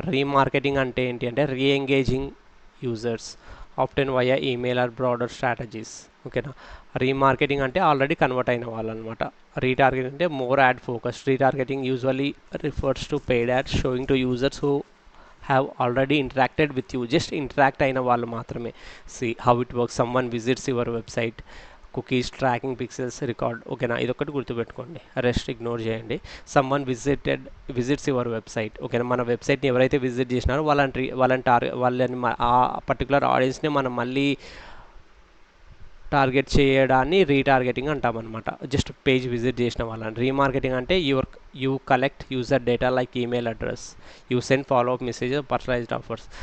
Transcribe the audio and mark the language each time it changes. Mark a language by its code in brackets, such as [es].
[te] Remarketing అంటే ఏంటి అంటే [en] Reengaging users often via email or broader strategies. ఓకేనా. [te] రీమార్కెటింగ్ అంటే ఆల్రెడీ కన్వర్ట్ అయిన వాళ్ళు అనమాట. రీటార్గెటింగ్ అంటే [en] More ad focus. Retargeting usually refers to paid ads showing to users who have already interacted with you, just interact [te] అయిన వాళ్ళు మాత్రమే. [en] see how it works, someone visits your website, cookies tracking pixels record. [te] ఓకేనా, ఇదొక్కటి గుర్తుపెట్టుకోండి, rest ignore చేయండి. [en] someone visits your website. [te] ఓకేనా, మన వెబ్సైట్ని ఎవరైతే విజిట్ చేసినారో వాళ్ళని ఆ పర్టికులర్ ఆడియన్స్ని మనం మళ్ళీ టార్గెట్ చేయడాన్ని రీటార్గెటింగ్ అంటామన్నమాట. జస్ట్ పేజ్ విజిట్ చేసిన వాళ్ళని. [en] Remarketing అంటే you collect user data like email address, you send follow up messages, personalised offers.